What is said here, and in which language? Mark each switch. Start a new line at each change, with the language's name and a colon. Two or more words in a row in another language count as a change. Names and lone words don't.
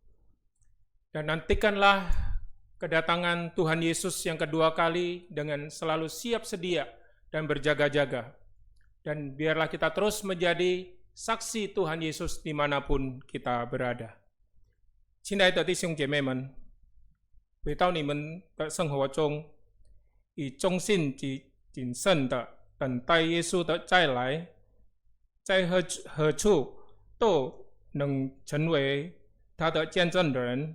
Indonesian: dan nantikanlah kedatangan Tuhan Yesus yang kedua kali dengan selalu siap sedia dan berjaga-jaga. Dan biarlah kita terus menjadi saksi Tuhan Yesus dimanapun kita berada.
Chinese: 亲爱的弟兄姐妹们，回到你们的生活中，以忠信及谨慎的等待耶稣的再来，在何处都能成为他的见证人。